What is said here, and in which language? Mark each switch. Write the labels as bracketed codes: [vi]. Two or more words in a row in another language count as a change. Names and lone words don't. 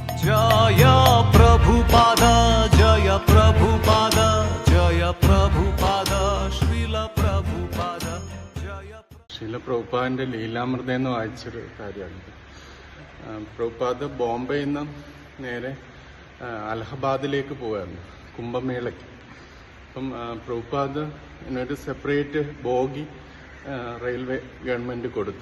[hi] जय प्रभुपाद जय प्रभुपाद जय प्रभुपाद श्रील प्रभुपाद जय [ml] ശ്രീല പ്രഭുപാദിന്റെ ലീലാമൃതം എന്ന് വായിച്ചൊരു കാര്യമാണ്. പ്രഭുപാദ് ബോംബെയിൽ നിന്ന് നേരെ അലഹബാദിലേക്ക് പോവായിരുന്നു കുംഭമേളയ്ക്ക്. അപ്പം പ്രഭുപാദ് ഒരു [en] separate bogie [ml] റെയിൽവേ ഗവൺമെന്റ് കൊടുത്തു.